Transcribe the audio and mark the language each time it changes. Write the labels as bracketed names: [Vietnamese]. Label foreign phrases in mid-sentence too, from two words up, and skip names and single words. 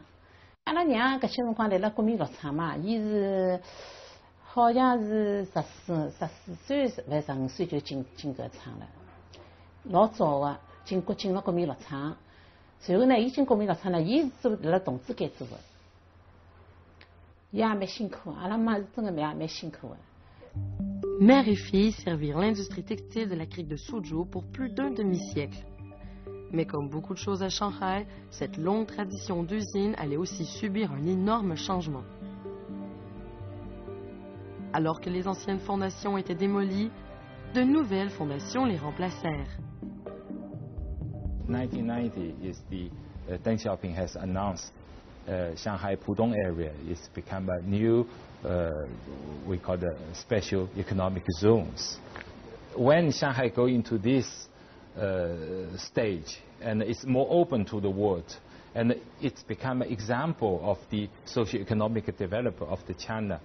[Wu Chinese] 阿拉娘搿些辰光来了国民药厂嘛，伊是好像是14岁，勿是15岁就进搿厂了，老早的进了国民药厂。随后呢，伊进国民药厂呢，伊是做辣辣同志间做的，伊也蛮辛苦，阿拉妈是真的蛮辛苦的。 [French] Mère et fille servirent l'industrie textile de la crique de Suzhou pour plus d'un demi-siècle. Mais comme beaucoup de choses à Shanghai, cette longue tradition d'usine allait aussi subir un énorme changement. Alors que les anciennes fondations étaient démolies, de nouvelles fondations les remplacèrent. [English] 1990 is the Deng Xiaoping has announced Shanghai Pudong area is become a new we call the special economic zones. When Shanghai go into this stage, and it's more open to the world, and it's become an example of the socio-economic development of the China.